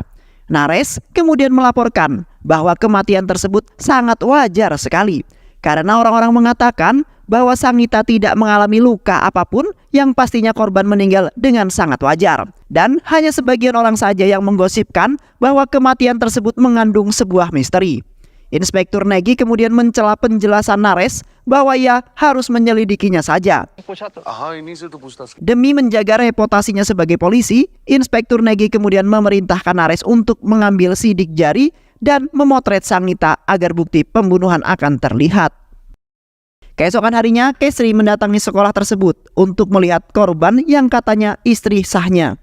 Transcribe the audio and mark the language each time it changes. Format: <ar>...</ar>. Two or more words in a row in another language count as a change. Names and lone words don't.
<id>Nares kemudian melaporkan bahwa kematian tersebut sangat wajar sekali, karena orang-orang mengatakan bahwa Sangita tidak mengalami luka apapun, yang pastinya korban meninggal dengan sangat wajar. Dan hanya sebagian orang saja yang menggosipkan bahwa kematian tersebut mengandung sebuah misteri. Inspektur Negi kemudian mencela penjelasan Nares bahwa ia harus menyelidikinya saja.</id> <hi>हाँ इन्हीं से तो पूछताछ।</hi> <id>Demi menjaga reputasinya sebagai polisi, Inspektur Negi kemudian memerintahkan Nares untuk mengambil sidik jari dan memotret Sangita agar bukti pembunuhan akan terlihat. Keesokan harinya, Kesri mendatangi sekolah tersebut untuk melihat korban yang katanya istri sahnya.</id>